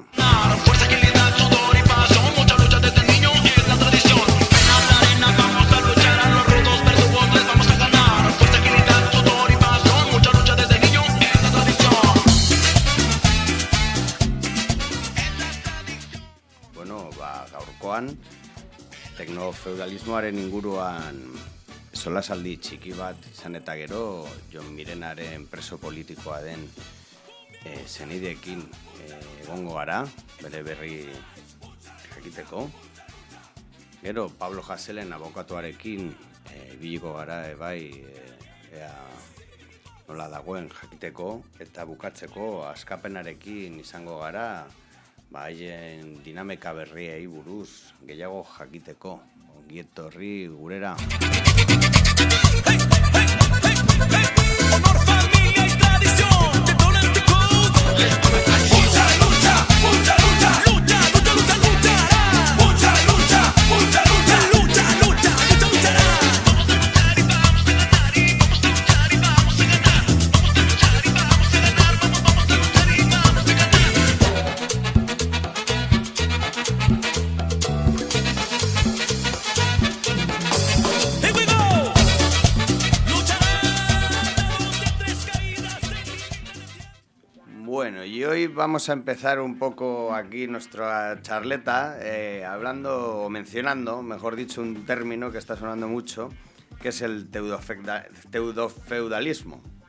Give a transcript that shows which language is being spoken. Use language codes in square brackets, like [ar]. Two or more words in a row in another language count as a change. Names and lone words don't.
[es] Fuerza, agilidad, sudor y pasión, mucha lucha desde niño es la tradición. Ven a la arena, vamos a luchar a los rudos versus les vamos a ganar. Fuerza, agilidad, sudor y pasión, mucha lucha desde niño es la tradición. [eu] Bueno, gaurkoan teknofeudalismoaren inguruan solasaldi txiki bat izan eta gero Jon Mirenaren preso politikoa den zenideekin egongo gara, bere berri jakiteko. Gero Pablo Haselen abokatuarekin ibiliko gara ea nola dagoen jakiteko, eta bukatzeko askapenarekin izango gara haien dinamika berriei buruz gehiago jakiteko. Ongi etorri gurera. [es] Honor, familia y tradición, te donan este code. Mucha lucha, mucha lucha, lucha, lucha, lucha, luchará. Mucha lucha, mucha lucha, lucha, lucha, lucha, luchará. Vamos a luchar y vamos a ganar. Vamos a luchar y vamos a ganar. Vamos a luchar y vamos a ganar. [en] Here we go. [es] Bueno, y hoy vamos a empezar un poco aquí nuestra charleta hablando o mencionando, mejor dicho, un término que está sonando mucho, que es el teudofeudalismo.